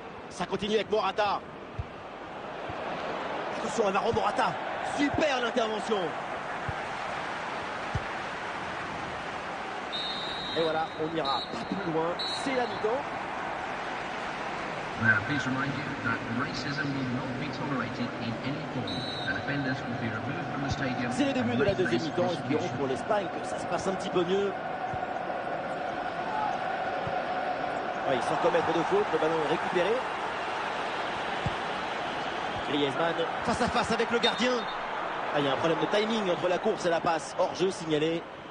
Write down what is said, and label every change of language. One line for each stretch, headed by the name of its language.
French: Ça continue avec Morata. Attention, Alvaro Morata. Super l'intervention. Et voilà, on n'ira pas plus loin. C'est la mi-temps.
English: Now, please remind you that racism will not be tolerated in any form. And offenders will be removed from the stadium.
French: C'est le début de la deuxième mi-temps. Espérons pour l'Espagne que ça se passe un petit peu mieux. Ouais, sans commettre de faute, le ballon est récupéré. Griezmann face à face avec le gardien. Ah, il y a un problème de timing entre la course et la passe. Hors-jeu signalé.